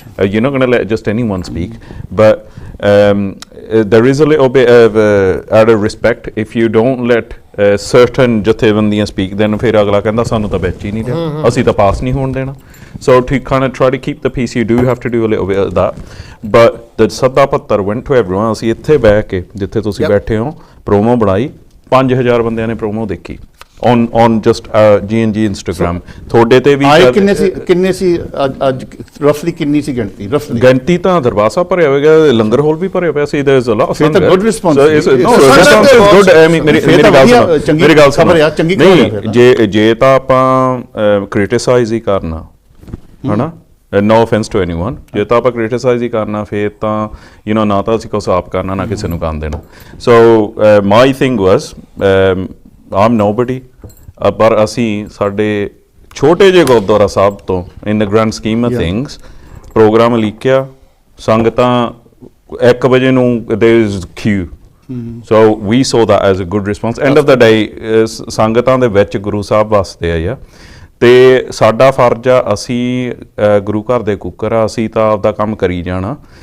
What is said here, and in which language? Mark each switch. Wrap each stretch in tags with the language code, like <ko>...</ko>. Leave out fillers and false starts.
<en>You're not going to let just anyone speak, but there is a little bit of out of respect. If you don't let certain</en> <pa>ਜਥੇਬੰਦੀਆਂ</pa> <en>speak, then</en> <pa>ਫਿਰ ਅਗਲਾ ਕਹਿੰਦਾ ਸਾਨੂੰ ਤਾਂ ਵਿੱਚ ਹੀ ਨਹੀਂ ਦੇਣਾ, ਅਸੀਂ ਤਾਂ ਪਾਸ ਨਹੀਂ ਹੋਣ ਦੇਣਾ।</pa> <en>So to kind of try to keep the peace, you do have to do a little bit of that. But the sadda patra went to everyone.</en> <pa>ਅਸੀਂ ਇੱਥੇ ਬਹਿ ਕੇ ਜਿੱਥੇ ਤੁਸੀਂ ਬੈਠੇ ਹੋ ਪ੍ਰੋਮੋ ਬਣਾਈ, 5000 ਬੰਦਿਆਂ ਨੇ ਪ੍ਰੋਮੋ ਦੇਖੀ</pa> <en>on just G&G Instagram.</en> <pa>ਤੁਹਾਡੇ ਤੇ ਵੀ ਕਿੰਨੇ ਸੀ ਅੱਜ ਰਫਲੀ ਕਿੰਨੀ ਸੀ ਗਿਣਤੀ? ਗਿਣਤੀ ਤਾਂ ਦਰਬਾਰ ਸਾਹਿਬ ਭਰਿਆ ਹੋਵੇਗਾ, ਲੰਗਰ ਹਾਲ ਵੀ ਭਰਿਆ ਪਿਆ ਸੀ।</pa> <en>there is a lot of so good response. no response is good. I mean</en> <pa>ਮੇਰੀ ਗੱਲ ਸੁਣੋ, ਨਹੀਂ ਜੇ ਤਾਂ ਆਪਾਂ ਕ੍ਰਿਟਿਸਾਈਜ਼ ਹੀ ਕਰਨਾ, ਹਨਾ,</pa> <en>no offense to anyone,</en> <pa>ਜੇ ਤਾਂ ਆਪਾਂ ਕ੍ਰਿਟਿਸਾਈਜ਼ ਹੀ ਕਰਨਾ ਫਿਰ ਤਾਂ ਨਾ ਤਾਂ ਅਸੀਂ ਕੁਛ ਆਪ ਕਰਨਾ, ਨਾ ਕਿਸੇ ਨੂੰ ਕਰਨ ਦੇਣਾ।</pa> <en>so my thing was I'm nobody,</en> <pa>ਪਰ ਅਸੀਂ ਸਾਡੇ ਛੋਟੇ ਜਿਹੇ ਗੁਰਦੁਆਰਾ ਸਾਹਿਬ ਤੋਂ</pa> <en>in the grand scheme of things</en> <pa>programme ਲਿਖਿਆ, ਸੰਗਤਾਂ 1 ਵਜੇ ਨੂੰ</pa> <en>there is queue. So we saw that as a good response. End of the day</en> <pa>ਸੰਗਤਾਂ ਦੇ ਵਿੱਚ ਗੁਰੂ ਸਾਹਿਬ ਵਸਦੇ ਆ, ਤੇ ਸਾਡਾ ਫਰਜ਼ ਆ, ਅਸੀਂ ਗੁਰੂ ਘਰ ਦੇ ਕੁੱਕਰ ਆ, ਅਸੀਂ ਤਾਂ ਆਪਦਾ ਕੰਮ ਕਰੀ ਜਾਣਾ।</pa>